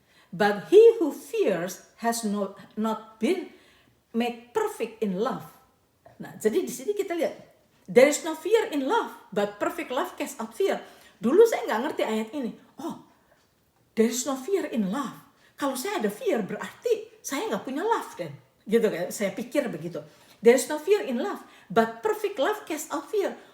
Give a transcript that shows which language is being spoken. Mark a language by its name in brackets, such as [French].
[English] But he who fears has not been made perfect in love. [Indonesian] Nah, jadi di sini kita lihat, [English] there is no fear in love, but perfect love casts out fear. [Indonesian] Dulu saya nggak ngerti ayat ini. Oh, [English] there is no fear in love. [Indonesian] Kalau saya ada fear berarti saya nggak punya love dan gitu kan? Saya pikir begitu. [English] There is no fear in love, but perfect love casts out fear.